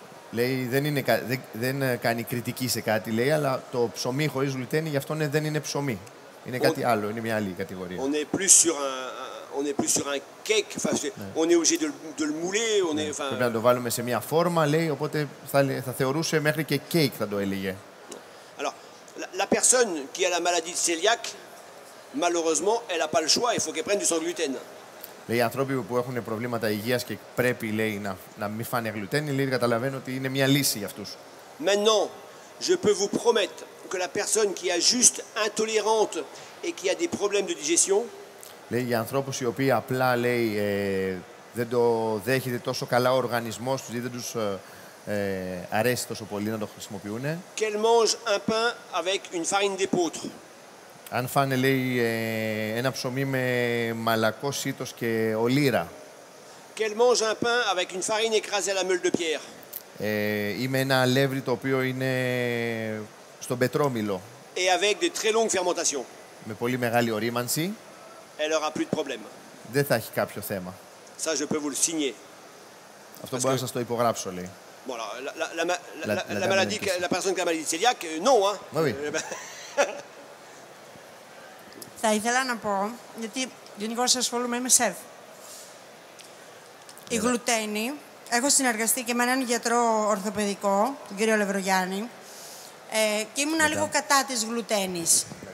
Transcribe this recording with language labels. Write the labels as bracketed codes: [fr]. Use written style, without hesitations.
[el] Λέει δεν κάνει κριτική σε κάτι, λέει, αλλά το ψωμί χωρίς γλουτένι γι' αυτό δεν είναι ψωμί. Είναι κάτι άλλο, είναι μια άλλη κατηγορία. [fr] On est plus sur un cake, enfin, on est obligé de le mouler, [el] Πρέπει να το βάλουμε σε μια φόρμα, λέει, οπότε θα θεωρούσε μέχρι και κέικ θα το έλεγε. [fr] Alors, la personne qui a la maladie de cœliaque, malheureusement, elle n'a pas le choix, il faut qu'elle prenne du sans gluten. [el] Λέει, οι άνθρωποι που έχουν προβλήματα υγείας και πρέπει, λέει, να μην φάνε γλουτένι, λέει, καταλαβαίνω ότι είναι μια λύση για αυτούς. [fr] Maintenant, je peux vous promettre que la personne qui est juste intolérante et qui a des problèmes de digestion, [el] λέει, για ανθρώπους οι οποίοι απλά, λέει, δεν το δέχεται τόσο καλά ο οργανισμός τους ή δεν τους αρέσει τόσο πολύ να το χρησιμοποιούν. [fr] qu'elle mange un pain avec une farine d'épeautre. [el] Αν φάνε, λέει, ένα ψωμί με μαλακό σίτος και ολύρα. [fr] Qu'elle mange un pain avec une farine écrasée à la meule de pierre. [el] Ή με ένα αλεύρι το οποίο είναι στον πετρόμηλο. [fr] Et avec des très longues fermentations. [el] Με πολύ μεγάλη ορίμανση. [fr] Elle aura plus de problème. [el] Δεν θα έχει κάποιο θέμα. [fr] Ça, je peux vous le signer. [el] Αυτό μπορώ να σας το υπογράψω, λέει. [fr] Bon, la maladie, la personne qui a la maladie cœliaque, non, hein. Oui. [el] Θα ήθελα να πω, γιατί γενικώς ασχολούμαι, είμαι σεφ. Η γλουτένη, έχω συνεργαστεί και με έναν γιατρό ορθοπαιδικό, τον κύριο Λευρογιάννη, και ήμουνα λίγο κατά της γλουτένης.